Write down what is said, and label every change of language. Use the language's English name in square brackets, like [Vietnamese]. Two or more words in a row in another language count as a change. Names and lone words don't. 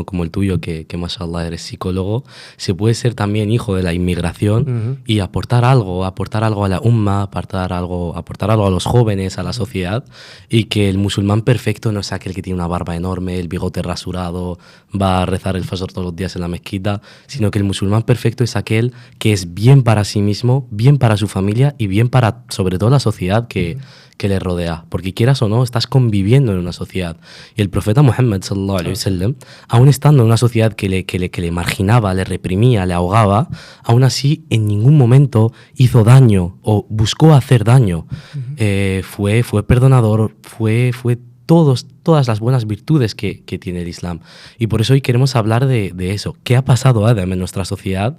[Spanish] como el tuyo, que mashallah eres psicólogo, se puede ser también hijo de la inmigración y aportar algo a la umma, aportar algo a los jóvenes, a la sociedad, y que el musulmán perfecto no es aquel que tiene una barba enorme, el bigote rasurado, va a rezar el fajr todos los días en la mezquita, sino que el musulmán perfecto es aquel que es bien para sí mismo, bien para su familia y bien para, sobre todo, la sociedad que le rodea. Porque quieras o no, estás conviviendo en una sociedad. Y el profeta Muhammad, [Arabic] صلى الله عليه وسلم, [Spanish] aún estando en una sociedad que le marginaba, le reprimía, le ahogaba, aún así en ningún momento hizo daño o buscó hacer daño. Fue perdonador, fue todas las buenas virtudes que tiene el Islam. Y por eso hoy queremos hablar de eso. ¿Qué ha pasado, Adam, en nuestra sociedad?